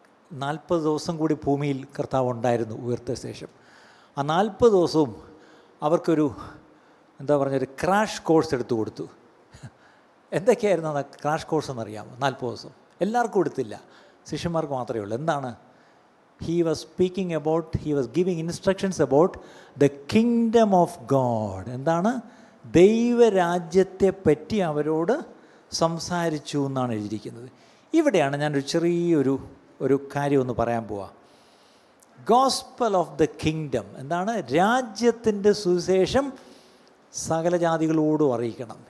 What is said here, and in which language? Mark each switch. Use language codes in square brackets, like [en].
[ml] 40 ദിവസം കൂടി ഭൂമിയിൽ കർത്താവ് ഉണ്ടായിരുന്നു ഉയർത്ത ശേഷം. ആ 40 ദിവസവും അവർക്കൊരു ഒരു ക്രാഷ് കോഴ്സ് എടുത്തു കൊടുത്തു. എന്തൊക്കെയായിരുന്നു ആ ക്രാഷ് കോഴ്സ് എന്നറിയാമോ? 40 ദിവസം എല്ലാവർക്കും കൊടുത്തില്ല, ശിഷ്യന്മാർക്ക് മാത്രമേ ഉള്ളൂ. എന്താണ്? [en] he was giving instructions about the kingdom of God. [ml] എന്താണ്? ദൈവരാജ്യത്തെ പറ്റി അവരോട് സംസാരിച്ചു എന്നാണ് എഴുതിയിരിക്കുന്നത്. ഇവിടെയാണ് ഞാനൊരു ചെറിയൊരു കാര്യം ഒന്ന് പറയാൻ പോവാം. [en] gospel of the kingdom [ml] എന്താണ്? രാജ്യത്തിൻ്റെ സുവിശേഷം സകല ജാതികളോടും അറിയിക്കണം.